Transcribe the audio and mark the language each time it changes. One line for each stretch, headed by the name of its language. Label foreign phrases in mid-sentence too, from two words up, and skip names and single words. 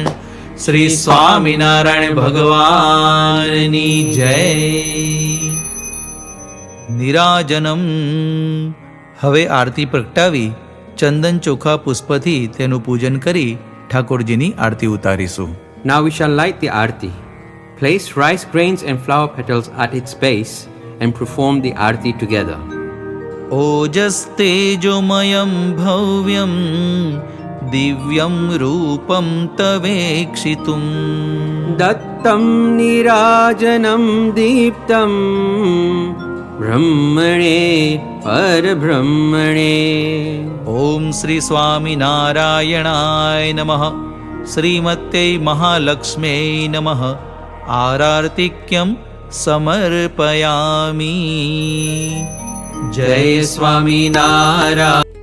Gujarati: શ્રી સ્વામિનારાયણ ભગવાનની જય. નિરાજનમ. હવે આરતી પ્રગટાવી ચંદન ચોખા પુષ્પથી તેનું પૂજન કરી ઠાકોરજીની આરતી ઉતારીશું.
English: Now we shall light the aarti. Place rice grains and flower petals at its base and perform the aarti together.
Sanskrit: ઓજસ્તેજોમયં ભવ્યં દિવ્યં રૂપં તવેક્ષિતું दत्तं नीराजनं दीप्तं ब्रह्मणे परब्रह्मणे. ઓમ શ્રી સ્વામિનારાયણાય નમઃ. શ્રીમત્यै મહાલક્ષ્મ્यै નમઃ. આરાર્તિક્યં સમર્પયામિ.
Gujarati: જય સ્વામિનારાયણ.